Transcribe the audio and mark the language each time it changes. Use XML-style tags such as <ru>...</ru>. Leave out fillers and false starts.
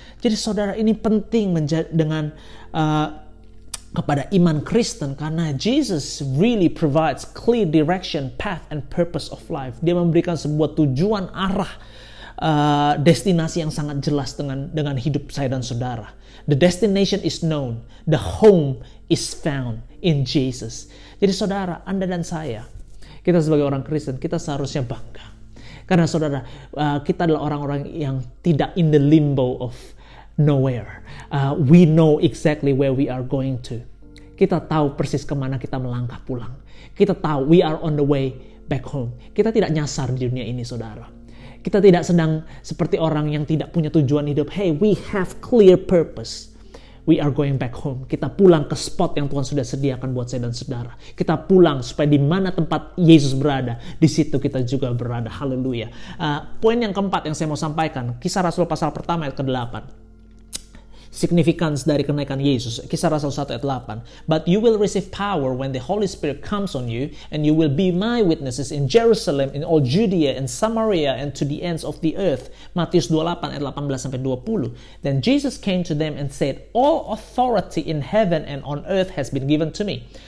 <id>Jadi saudara, ini penting dengan kepada iman Kristen, karena</id> <en>Jesus really provides clear direction, path, and purpose of life.</en> <id>Dia memberikan sebuah tujuan, arah, destinasi yang sangat jelas dengan hidup saya dan saudara.</id> <en>The destination is known, the home is found in Jesus.</en> <id>Jadi saudara, Anda dan saya, kita sebagai orang Kristen, kita seharusnya bangga. Karena saudara, kita adalah orang-orang yang tidak</id> <en>in the limbo of nowhere. We know exactly where we are going to.</en> <id>Kita tahu persis kemana kita melangkah pulang. Kita tahu</id> <en>we are on the way back home.</en> <id>Kita tidak nyasar di dunia ini, saudara. Kita tidak sedang seperti orang yang tidak punya tujuan hidup.</id> <en>Hey, we have clear purpose. We are going back home.</en> <id>Kita pulang ke spot yang Tuhan sudah sediakan buat saya dan saudara. Kita pulang supaya di mana tempat Yesus berada, di situ kita juga berada. Haleluya. Poin yang keempat yang saya mau sampaikan, Kisah Rasul pasal pertama ayat ke-8. Significance dari kenaikan Yesus. Kisah Rasul 1 ayat 8.</id> <en>But you will receive power when the Holy Spirit comes on you, and you will be my witnesses in Jerusalem, in all Judea and Samaria, and to the ends of the earth.</en> <id>Matius 28 ayat 18-20.</id> <en>Then Jesus came to them and said, all authority in heaven and on earth has been given to me.</en>